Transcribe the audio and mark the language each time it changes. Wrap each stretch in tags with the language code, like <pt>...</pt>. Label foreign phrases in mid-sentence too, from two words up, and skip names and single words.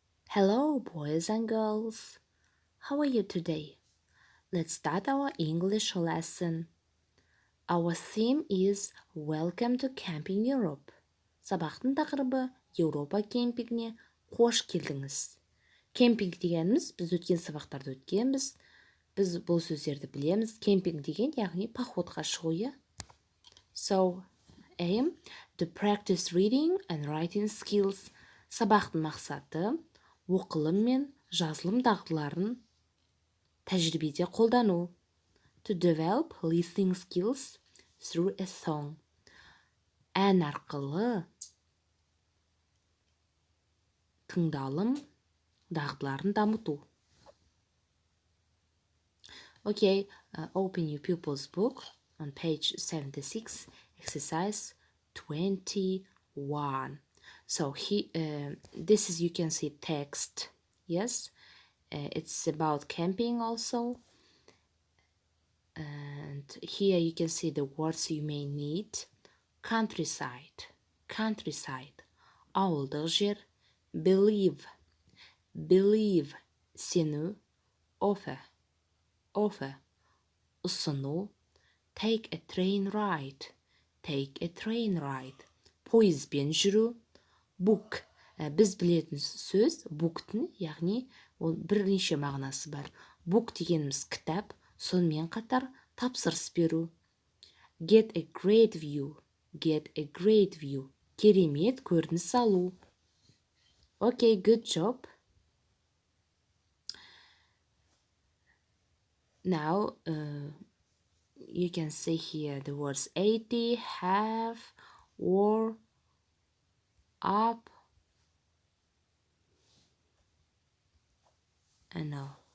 <en>Hello, boys and girls. How are you today? Let's start our English lesson. Our theme is Welcome to Camping Europe.</en> <kk>Сабақтың тақырыбы Еуропа кемпингіне қош келдіңіз. Кемпинг дегеніміз, біз өткен сабақтарды өткенбіз. Біз бұл сөздерді білеміз. Кемпинг деген, яғни походқа шығу, иә?</kk> <en>So, aim to practice reading and writing skills.</en> <kk>Сабақтың мақсаты оқылым мен жазылым дағдыларын тәжірибеде қолдану.</kk> <en>To develop listening skills through a song.</en> <kk>Ән арқылы тыңдалым дағдыларын дамыту.</kk> <en>Okay, open your Pupils Book on page 76, exercise 21. So this is, you can see text, yes, it's about camping also, and here you can see the words you may need. Countryside,</en> <kk>ауылдық жер.</kk> <en>Believe, сену. Offer, ұсыну. Take a train ride,</en> <kk>пойызбен жүру. Book, біз білетін сөз book'тың, яғни ол бірнеше мағынасы бар. Book дегеніміз кітап, сонымен қатар тапсырыс беру.</kk> <en>Get a great view,</en> <kk>керемет көрініс алу.</kk> <en>Okay, good job. Now, you can see here the words 80, have, or, up, and now.</en>